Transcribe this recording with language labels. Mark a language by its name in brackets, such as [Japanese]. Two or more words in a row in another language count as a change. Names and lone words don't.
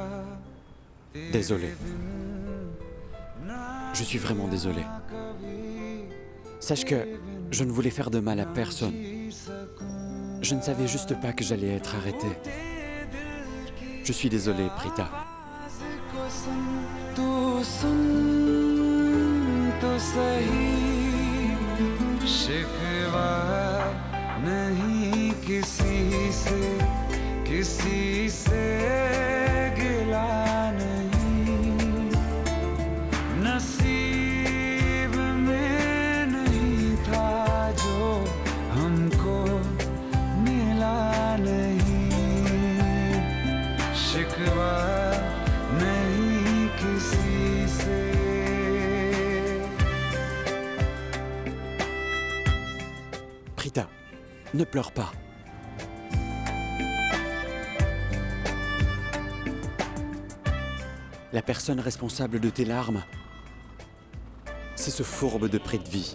[French] Désolé. Je suis vraiment désolé. Sache que je ne voulais faire de mal à personne. Je ne savais juste pas que j'allais être arrêté. Je suis désolé, Prita. [Hindi] तो सही शिकवा नहीं किसी से गिला नहीं नसीब में नहीं था जो हमको मिला नहीं शिकवा नहीं किसी से. [French] Prita, ne pleure pas. La personne responsable de tes larmes, c'est ce fourbe de Prithvi.